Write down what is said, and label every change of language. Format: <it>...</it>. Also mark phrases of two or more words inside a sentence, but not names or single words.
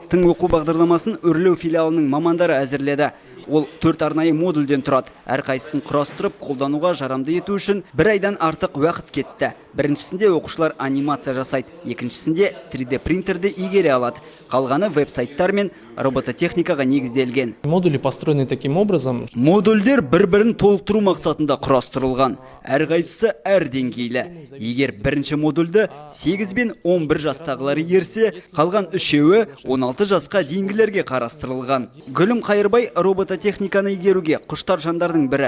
<kk>Тың оқу бағдарламасын Өрлеу филиалының мамандары әзірледі. Ол 4 арнайы модульден тұрады. Әрқайсысын құрастырып, қолдануға жарамды ету үшін 1 айдан артық уақыт кетті. Біріншісінде оқушылар анимация жасайды, екіншісінде 3D принтерді игере алады. Қалғаны веб-сайттар мен робототехникаға негізделген.</kk> <ru>Модули построены таким образом.</ru> <kk>Модульдер бір-бірін толықтыру мақсатында құрастырылған. Әрқайсысы әр деңгейлі. Егер бірінші модульді 8 бен 11 жастағылар игерсе, қалған үшеуі 16 жасқа дейінгілерге қарастырылған. Гүлім Қайырбай робототехниканы игеруге құштар жандардың бірі.</kk>